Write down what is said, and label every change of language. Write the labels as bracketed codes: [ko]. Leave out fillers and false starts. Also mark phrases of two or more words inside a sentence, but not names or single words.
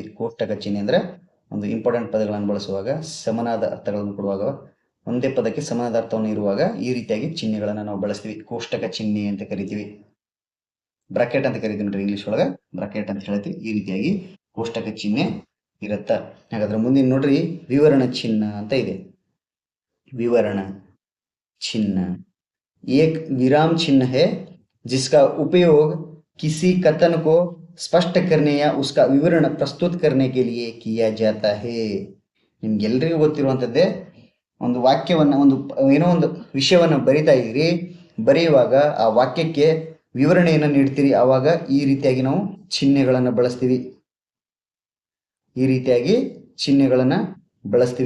[kn] ಕೋಷ್ಟಕ ಚಿಹ್ನೆ ಅಂದ್ರೆ ಒಂದು ಇಂಪಾರ್ಟೆಂಟ್ ಪದಗಳನ್ನು ಬಳಸುವಾಗ ಸಮನಾದ ಅರ್ಥಗಳನ್ನು ಕೊಡುವಾಗ ಒಂದೇ ಪದಕ್ಕೆ ಸಮನಾದ ಅರ್ಥವನ್ನು ಇರುವಾಗ ಈ ರೀತಿಯಾಗಿ ಚಿಹ್ನೆಗಳನ್ನು ನಾವು ಬಳಸ್ತೀವಿ. ಕೋಷ್ಟಕ ಚಿಹ್ನೆ ಅಂತ ಕರಿತೀವಿ. ಬ್ರಾಕೆಟ್ ಅಂತ ಕರಿತೀವಿ ನೋಡ್ರಿ, ಇಂಗ್ಲಿಷ್ ಒಳಗ ಬ್ರಾಕೆಟ್ ಅಂತ ಹೇಳ್ತೀವಿ. ಈ ರೀತಿಯಾಗಿ ಕೋಷ್ಟಕ ಚಿಹ್ನೆ ಇರುತ್ತ. ಹಾಗಾದ್ರೆ ಮುಂದಿನ ನೋಡ್ರಿ, ವಿವರಣ ಚಿಹ್ನ ಅಂತ ಇದೆ. [hi] विवरण चिह्न एक विराम चिन्ह है जिसका उपयोग किसी कथन को स्पष्ट करने या उसका विवरण प्रस्तुत करने के लिए किया जाता है. [kn] ನಿಮ್ಗೆಲ್ರಿಗೂ ಗೊತ್ತಿರುವಂತದ್ದೇ, ಒಂದು ವಾಕ್ಯವನ್ನ ಏನೋ ಒಂದು ವಿಷಯವನ್ನ ಬರಿತಾ ಇದ್ರಿ, ಬರೆಯುವಾಗ ಆ ವಾಕ್ಯಕ್ಕೆ ವಿವರಣೆಯನ್ನು ನೀಡ್ತೀರಿ, ಆವಾಗ ಈ ರೀತಿಯಾಗಿ ನಾವು ಚಿಹ್ನೆಗಳನ್ನ ಬಳಸ್ತೀವಿ. ಈ ರೀತಿಯಾಗಿ ಚಿಹ್ನೆಗಳನ್ನ ಬಳಸ್ತೀವಿ.